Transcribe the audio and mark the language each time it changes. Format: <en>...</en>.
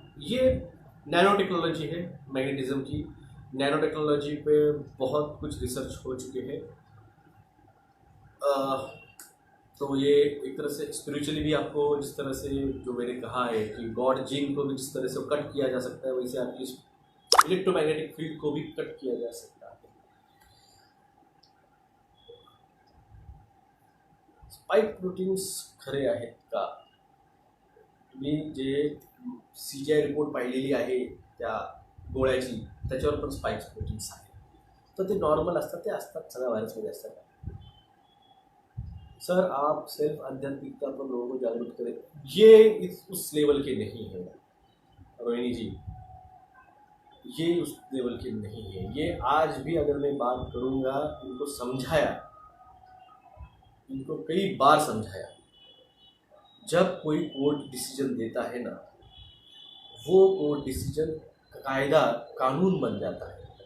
<hi>ये nano technology है magnetism की। नैनो टेक्नोलॉजी पे बहुत कुछ रिसर्च हो चुके हैं। तो ये एक तरह से स्पिरिचुअली भी आपको, जिस तरह से जो मैंने कहा है कि गॉड जीन को भी जिस तरह से कट किया जा सकता है, वैसे आपकी इलेक्ट्रोमैग्नेटिक फील्ड को भी कट किया जा सकता है।</hi> <mr>स्पाइक प्रोटीन्स खरे आहेत का? तुम्ही जे CGI रिपोर्ट पाहिलेली आहे त्या गोळ्याची, त्याच्यावर पण स्पाइक्स प्रोटीन्स आहेत, तर ते नॉर्मल असतात, ते असतात सगळ्या व्हायरसमध्ये असतात।</mr> <hi>सर आप सिर्फ आध्यात्मिकता पर लोगों को जागरूक करें, ये उस लेवल के नहीं है। रोहिणी जी, ये उस लेवल के नहीं है। ये आज भी अगर मैं बात करूँगा, इनको समझाया, इनको कई बार समझाया, जब कोई कोर्ट डिसीजन देता है ना, वो कोर्ट डिसीजन कायदा कानून बन जाता है।</hi>